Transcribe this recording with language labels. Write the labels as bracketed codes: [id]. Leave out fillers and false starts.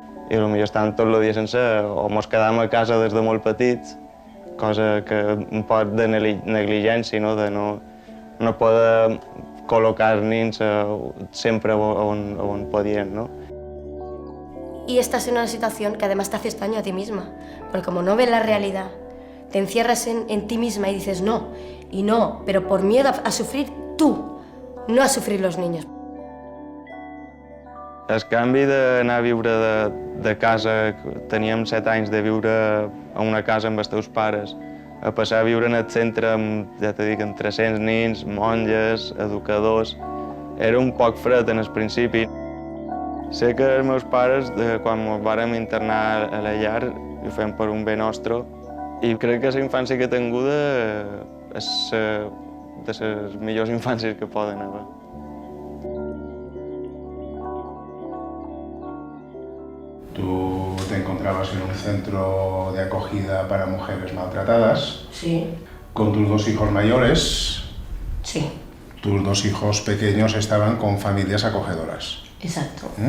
[ca] I potser estàvem tot el dia sense, o mos quedàvem a casa des de molt petits, cosa que un poc de negligència, no? De no poder col·locar-nos sempre on podien. No? [es] Y estás en una situación que además te haces daño a ti misma, porque como no ves la realidad, te encierras en ti misma y dices no, y no, pero por miedo a sufrir tú, no a sufrir los niños. [ca] El canvi d'anar a viure de casa, teníem 7 anys de viure a una casa amb els teus pares, a passar a viure en el centre amb, ja t'he dit, amb 300 nins, monges, educadors, era un poc fred en el principi. Sé que els meus pares, quan ens vàrem internar a la llar, ho fem per un bé nostre, i crec que la infància que he tinguda és de les millors infàncies que poden haver. [es] Tú te encontrabas en un centro de acogida para mujeres maltratadas. Sí. Con tus 2 hijos mayores. Sí. Tus 2 hijos pequeños estaban con familias acogedoras. Exacto.